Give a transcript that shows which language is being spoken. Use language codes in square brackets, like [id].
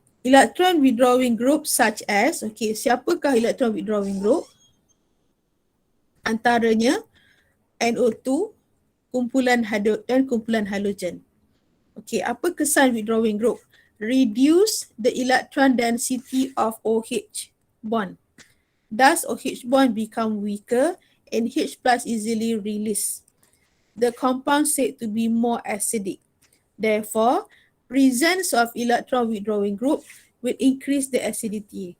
[en] Electron withdrawing group such as, okay, [ms] siapakah [en] electron withdrawing group? [ms] Antaranya NO2, kumpulan dan kumpulan halogen. [en] Okay, [ms] apa kesan [en] withdrawing group? Reduce the electron density of OH bond. Thus, OH bond become weaker and H plus easily released. The compound said to be more acidic. Therefore, presence of electron withdrawing group will increase the acidity.